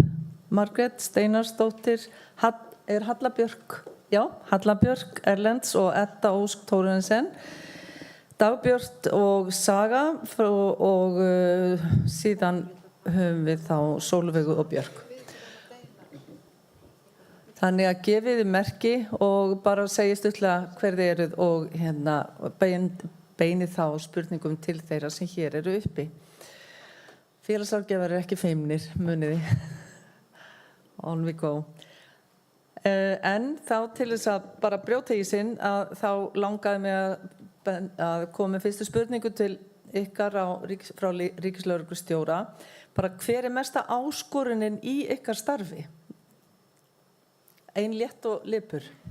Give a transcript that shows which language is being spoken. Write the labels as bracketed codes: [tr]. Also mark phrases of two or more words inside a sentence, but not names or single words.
[is] Margrét Steinarsdóttir, Halla Björk, Halla Björk Erlends og Edda Ósk Thórensen, Dagbjört og Saga og síðan höfum við þá Sólveigu og Björk. Þannig að gefið þið merki og bara segja stuttlega hver þið eruð og beinið þá spurningum til þeirra sem hér eru uppi. Félagsráðgjafar eru ekki feimnir, muniði. [en] On we go. [is] En þá til þess að bara brjóta í sinn að þá langaði mig að koma með fyrstu spurningu til ykkar frá ríkislögreglustjóra. Bara hver mesta áskorunin í ykkar starfi? Ein létt og lipur.